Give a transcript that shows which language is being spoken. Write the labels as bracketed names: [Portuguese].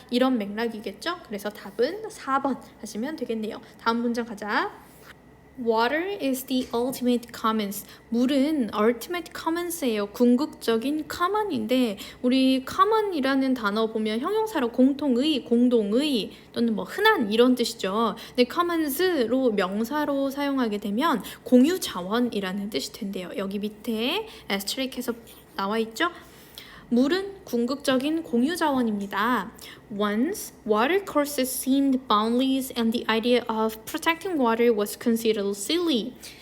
[Korean] 이런 맥락이겠죠? 그래서 답은 4번 하시면 되겠네요. 다음 문장 가자. [English] Water is the ultimate commons. [Korean] 물은 ultimate commons예요. 궁극적인 common인데 우리 common이라는 단어 보면 형용사로 공통의, 공동의 또는 뭐 흔한 이런 뜻이죠. 근데 commons로 명사로 사용하게 되면 공유 자원이라는 뜻이 된대요. 여기 밑에 에스트릭해서 나와 있죠. 물은 궁극적인 공유 자원입니다. [English] Once, water courses seemed boundless and the idea of protecting water was considered silly.